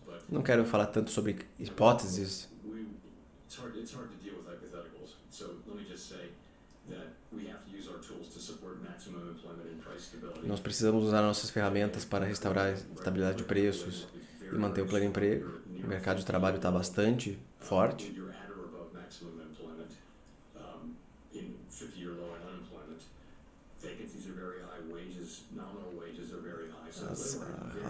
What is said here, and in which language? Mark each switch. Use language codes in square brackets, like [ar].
[pt] Não quero falar tanto sobre hipóteses. [en] It's hard to deal with hypotheticals. So let me just say that we have to use our tools to support maximum employment and price stability. [pt] Nós precisamos usar nossas ferramentas para restaurar a estabilidade de preços e manter o pleno emprego. O mercado de trabalho está bastante forte. [en] You're at or above maximum employment in 50-year low unemployment. Vacancies are very high, nominal wages are very high.